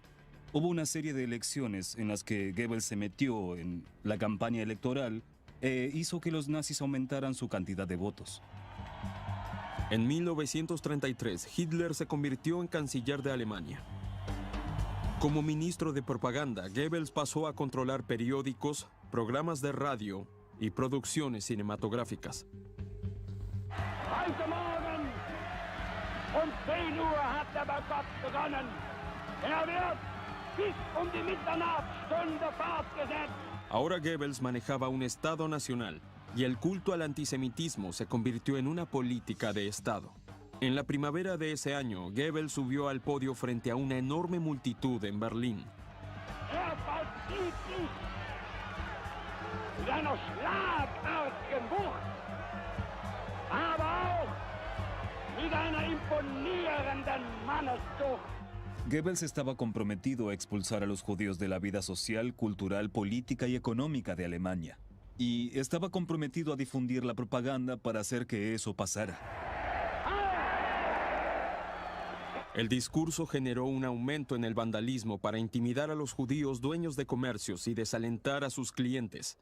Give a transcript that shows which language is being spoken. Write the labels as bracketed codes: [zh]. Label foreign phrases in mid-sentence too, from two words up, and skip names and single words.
[es] Hubo una serie de elecciones en las que Goebbels se metió en la campaña electoral e hizo que los nazis aumentaran su cantidad de votos. En 1933, Hitler se convirtió en canciller de Alemania. Como ministro de propaganda, Goebbels pasó a controlar periódicos, programas de radio y producciones cinematográficas. [de] Heute Morgen um 10 Uhr hat der Boykott begonnen. Wird bis die Mitternachtsstunde fortgesetzt. [es] Ahora Goebbels manejaba un Estado nacional y el culto al antisemitismo se convirtió en una política de Estado. En la primavera de ese año, Goebbels subió al podio frente a una enorme multitud en Berlín. [de] Vollzieht sich mit einer schlagartigen Wucht, aber auch mit einer imponierenden Manneszucht. [es] Goebbels estaba comprometido a expulsar a los judíos de la vida social, cultural, política y económica de Alemania. Y estaba comprometido a difundir la propaganda para hacer que eso pasara. El discurso generó un aumento en el vandalismo para intimidar a los judíos dueños de comercios y desalentar a sus clientes.